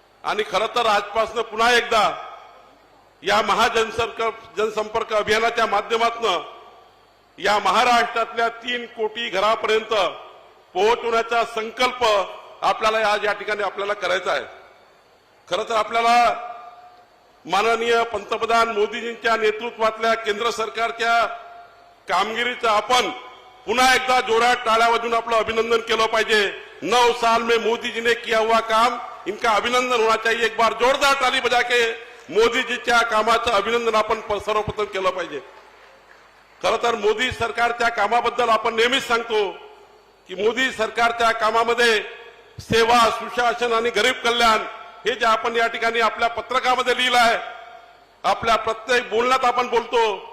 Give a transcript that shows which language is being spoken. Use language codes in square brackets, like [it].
[mr] आणि खरं तर आजपासून पुन्हा एकदा या जनसंपर्क अभियानाच्या माध्यमातून या महाराष्ट्रातल्या 3 कोटी घरापर्यंत पोहोचवण्याचा संकल्प आपल्याला आज या ठिकाणी आपल्याला करायचा आहे. खरं तर आपल्याला माननीय पंतप्रधान मोदीजींच्या नेतृत्वातल्या केंद्र सरकारच्या कामगिरीचं आपण पुन्हा एकदा जोरात टाळ्या वाजवून आपलं अभिनंदन केलं पाहिजे. [hi] 9 साल में मोदी जी ने किया हुआ काम, इनका अभिनंदन होना चाहिए. एक बार जोरदार ताली बजा के [mr] मोदीजीच्या कामाचं अभिनंदन आपण सर्वप्रथम केलं पाहिजे. खरं तर मोदी सरकारच्या कामाबद्दल आपण नेहमीच सांगतो की मोदी सरकारच्या कामामध्ये सेवा, सुशासन आणि गरीब कल्याण हे जे आपण या ठिकाणी आपल्या पत्रकामध्ये लिहिलं आहे, आपल्या प्रत्येक बोलण्यात आपण बोलतो.